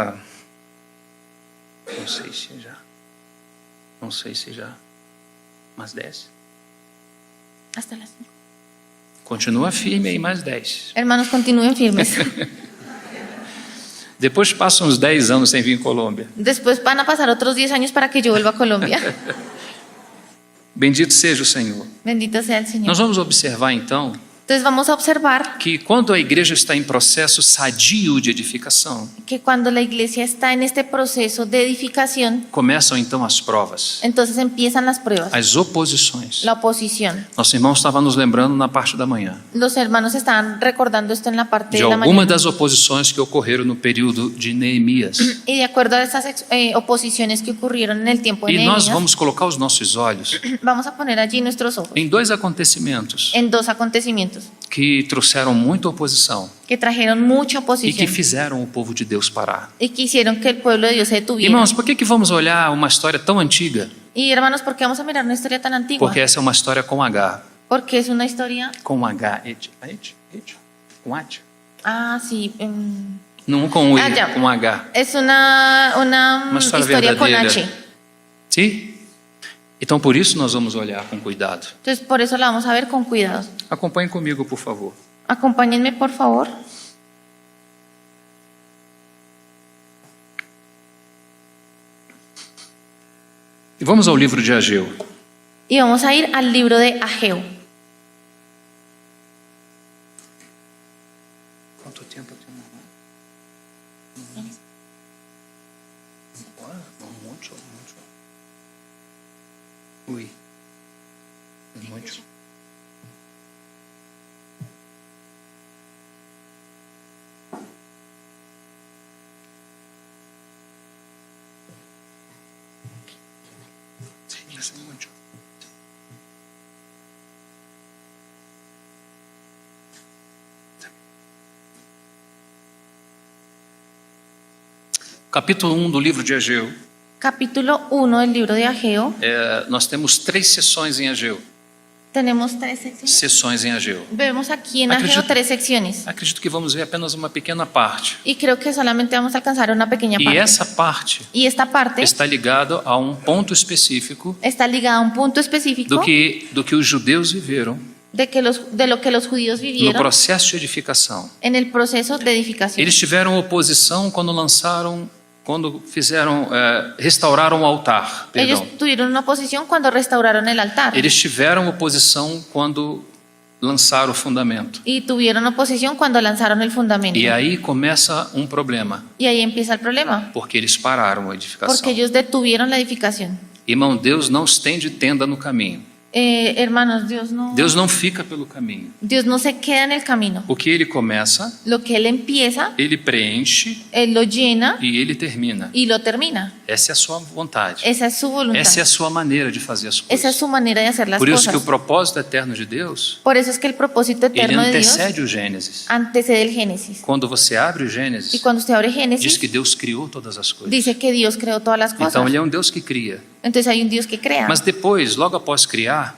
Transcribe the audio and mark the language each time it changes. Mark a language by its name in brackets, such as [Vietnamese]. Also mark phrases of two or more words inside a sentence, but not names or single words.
[Portuguese] Não sei se já. Não sei se já. Mais 10. [Spanish] Hasta las 5. [Portuguese] Continua firme aí, mais 10. [Spanish] Hermanos, continúen firmes. [Portuguese] Depois passa uns 10 anos sem vir em Colômbia. [Spanish] Después van a pasar otros 10 años para que yo vuelva a Colombia. [Portuguese] Bendito seja o Senhor. [Spanish] Bendito sea el Señor. [Portuguese] Nós vamos observar então [Spanish] Entonces vamos a observar [Portuguese] que quando a igreja está em processo sadio de edificação, [Spanish] que cuando la iglesia está en este proceso de edificación, [Portuguese] começam então as provas, [Spanish] entonces empiezan las pruebas, [Portuguese] as oposições. [Spanish] la oposición. [Portuguese] Nosso irmão estava nos lembrando na parte da manhã [Spanish] Los hermanos estaban recordando esto en la parte [Portuguese] de [Spanish] de la [Portuguese] algumas [Spanish] mañana. [Portuguese] das oposições que ocorreram no período de Neemias. [Spanish] Y de acuerdo a esas oposiciones que ocurrieron en el tiempo de [Portuguese] E nós [Spanish] Nehemías, [Portuguese] vamos colocar os nossos olhos [Spanish] vamos a poner allí nuestros ojos [Portuguese] em dois acontecimentos [Spanish] en dos acontecimientos [Portuguese] que trouxeram muita oposição [Spanish] que trajeron mucha [Portuguese] e que [Spanish] oposición [Portuguese] fizeram o povo de Deus parar. [Spanish] y que hicieron que el pueblo de Dios se detuviera. [Portuguese] Irmãos, por que vamos olhar uma história tão antiga? [Spanish] Y hermanos, ¿por qué vamos a mirar una historia tan antigua? [Portuguese] Porque essa é uma história com H. [Spanish] Porque es una historia, [Portuguese] Com H. Com H. [Spanish] sí, [Portuguese] Não com I, [Spanish] ya. [Portuguese] com H. [Spanish] es una [Portuguese] história [Spanish] historia con [Portuguese] verdadeira. [Spanish] H. [Portuguese] Sim? Então por isso nós vamos olhar com cuidado. [Spanish] Entonces, por eso la vamos a ver con cuidado. [Portuguese] Acompanhe comigo, por favor. [Spanish] Acompáñenme, por favor. [Portuguese] E vamos ao livro de Ageu. [Spanish] Y vamos a ir al libro de Ageo. [Portuguese] Quanto tempo temos? Muito. Ui. Muito. Muito. Capítulo 1 do livro de Ageu. [Spanish] Capítulo 1 del libro de Ageo. [Portuguese] Nós temos 3 sessões em Ageu. [Spanish] Tenemos 3 secciones. [Portuguese] Sessões em Ageu. [Spanish] Vemos aquí en [Portuguese] Acredito- [Spanish] Ageo 3 secciones. [Portuguese] Acredito que vamos ver apenas uma pequena parte. [Spanish] Y creo que solamente vamos a alcanzar una pequeña [Portuguese] E [Spanish] parte. [Portuguese] essa parte [Spanish] Y esta parte [Portuguese] está ligada a um ponto específico [Spanish] está ligada a un punto específico [Portuguese] do que os judeus viveram [Spanish] de lo que los judíos no vivieron [Portuguese] processo de edificação. [Spanish] en el proceso de edificación. [Portuguese] Eles tiveram oposição restauraram o altar. [Spanish] Ellos [Portuguese] Perdão. [Spanish] tuvieron una oposición cuando restauraron el altar. [Portuguese] Eles tiveram oposição quando lançaram o fundamento. [Spanish] Y tuvieron oposición cuando lanzaron el fundamento. [Portuguese] E aí começa um problema, [Spanish] Y ahí empieza el problema. [Portuguese] porque eles pararam a edificação. [Spanish] Porque ellos detuvieron la edificación. [Portuguese] Irmão, Deus não estende tenda no caminho. [Spanish] Hermanos, [Portuguese] Deus não fica pelo caminho. [Spanish] Dios no se queda en el camino. [Portuguese] O que ele começa, [Spanish] Lo que Él empieza, [Portuguese] ele preenche [Spanish] Él lo llena [Portuguese] e ele termina. [Spanish] y lo termina. [Portuguese] Essa é a sua vontade. [Spanish] Esa es su voluntad. [Portuguese] Essa é a sua maneira de fazer as [Spanish] Esa es [Portuguese] coisas. [Spanish] su manera de hacer las [Portuguese] Por isso que [Spanish] cosas. [Portuguese] o propósito eterno de Deus, [Spanish] Por eso es que el propósito [Portuguese] ele [Spanish] eterno de Dios [Portuguese] antecede o Gênesis. [Spanish] antecede el Génesis. [Portuguese] Quando você abre o [Spanish] Y [Portuguese] Gênesis, [Spanish] cuando usted abre [Portuguese] diz [Spanish] Génesis, [Portuguese] que Deus criou todas as coisas. [Spanish] dice que Dios creó todas las [Portuguese] Então [Spanish] cosas. [Portuguese] ele é um Deus que cria. [Spanish] Entonces hay un Dios que crea. [Portuguese] Mas depois, logo após criar,